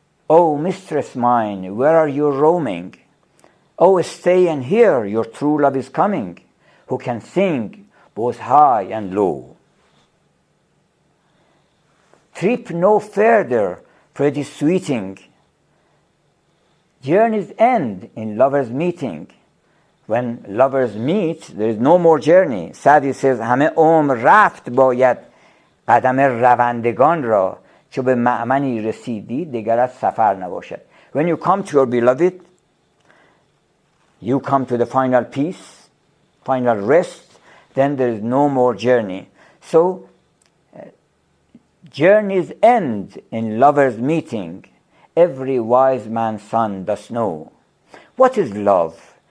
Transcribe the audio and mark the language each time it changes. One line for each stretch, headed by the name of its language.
English: Oh, mistress mine, where are you roaming? Oh, stay and hear, your true love is coming, who can sing both high and low. Trip no further, pretty sweeting. Journeys end in lovers' meeting. When lovers meet, there is no more journey. Saadi says,
Persian: همه عمر رفت باید قدم روندگان را چو به مأمنی رسیدی دگر از سفر نباشد.
English: When you come to your beloved, you come to the final peace, final rest, then there is no more journey. So, journeys end in lovers' meeting. Every wise man's son does know. What is love?